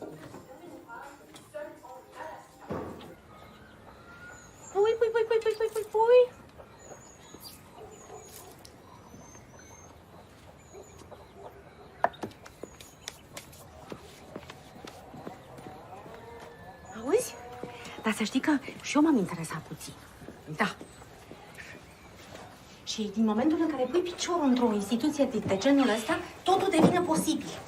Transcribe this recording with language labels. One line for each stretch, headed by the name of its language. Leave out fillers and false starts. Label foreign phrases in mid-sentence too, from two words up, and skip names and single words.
French: Oui, oui, oui, oui, oui, oui, oui, oui.
Romanian: Auzi? Dar să știi că și eu m-am interesat puțin. Da. Și din momentul în care pui piciorul într-o instituție de genul ăsta, totul devine posibil.